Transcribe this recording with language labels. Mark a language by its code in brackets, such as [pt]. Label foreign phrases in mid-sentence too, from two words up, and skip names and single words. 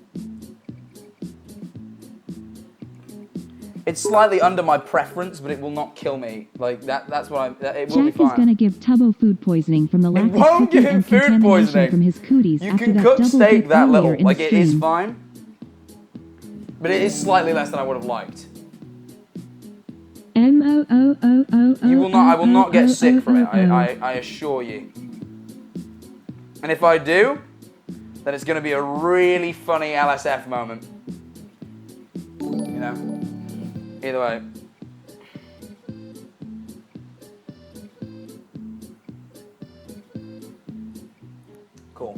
[en] It's slightly under my preference, but it will not kill me. Like, that's what it will be Jack fine. is gonna give Tubbo food poisoning from the lack of won't cooking give him and food contamination poisoning. from his cooties You after can that cook double steak dip that earlier little. in Like, the it is stream. fine. But it is slightly less than I would have liked. M-O-O-O-O-O. You will not. I will not get sick from it. I assure you. And if I do, then it's going to be a really funny LSF moment. You know. Either way. Cool.